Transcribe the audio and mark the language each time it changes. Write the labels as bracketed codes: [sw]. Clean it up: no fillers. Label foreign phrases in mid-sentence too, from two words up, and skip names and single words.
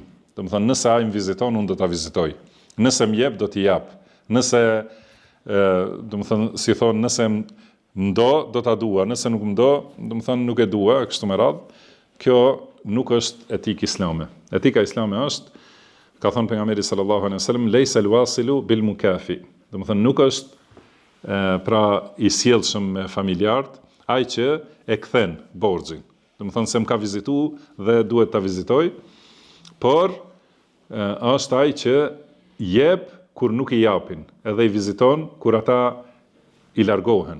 [sq] Do të thonë nëse ai më viziton, unë do ta vizitoj. Nëse më jep, do t'i jap. Nëse do të thonë, si thonë, nëse më do, do ta dua, nëse nuk më do të thonë nuk e dua, kështu me radhë. Kjo nuk është etikë islame. Etika islame është, ka thënë pejgamberi [ar] صلى الله عليه وسلم, ليس الواصل بالمكافئ. [sq] Do të thonë nuk është pra i sjellshëm me familjarët, ai që e kthen borxhin. Do të thonë se më ka vizituar dhe duhet ta vizitoj, por është ai që jep kur nuk i japin, edhe i viziton kur ata i largohen.